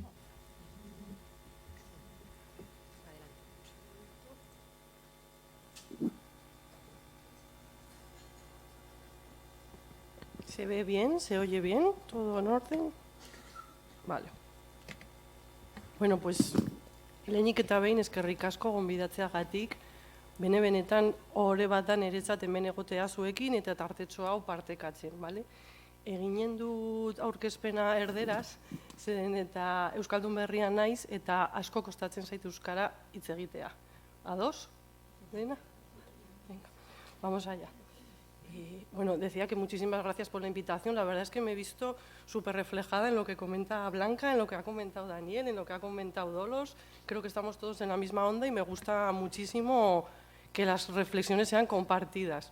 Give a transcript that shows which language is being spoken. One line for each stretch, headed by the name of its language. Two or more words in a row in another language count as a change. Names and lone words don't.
Spanish: ¿Se ve bien? ¿Se oye bien? ¿Todo en orden? Vale. Bueno, pues,
Basque: lehenik eta behin eskerrik asko gonbidatzeagatik, benetan ohore batan eretzat hemen egotea zuekin eta tartetxo hau partekatzen, bale? Eginen dut aurkezpena erderaz, zeren eta Euskaldun berrian naiz eta asko kostatzen zait euskara hitz egitea. Ados? ¿Dena?
Spanish: Venga, vamos allá. Bueno, decía que muchísimas gracias por la invitación. La verdad es que me he visto súper reflejada en lo que comenta Blanca, en lo que ha comentado Daniel, en lo que ha comentado Dolos. Creo que estamos todos en la misma onda y me gusta muchísimo que las reflexiones sean compartidas.